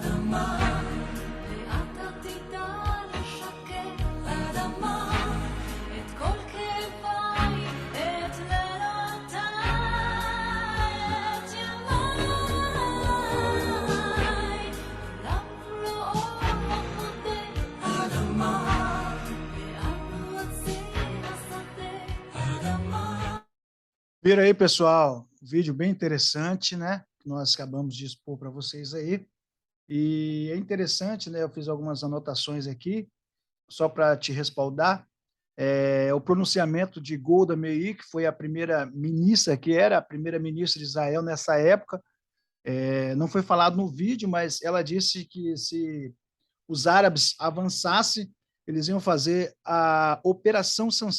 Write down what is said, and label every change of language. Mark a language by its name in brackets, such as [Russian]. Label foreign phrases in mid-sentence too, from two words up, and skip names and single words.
[Hebrew] אדמה, ואתה תדע לשקם אדמה, את כל כאביי, את לילותיי, את ימיי. עולם לא מודה אדמה, ואנו עצים השדה אדמה. [Portuguese] Viram aí, pessoal? Um vídeo bem interessante, né? Que nós acabamos de expor para vocês aí. E é interessante, né? Eu fiz algumas anotações aqui, só para te respaldar. O pronunciamento de Golda Meir, que foi a primeira ministra, que era a primeira ministra de Israel nessa época, não foi falado no vídeo, mas ela disse que se os árabes avançassem, eles iam fazer a Operação Sansão.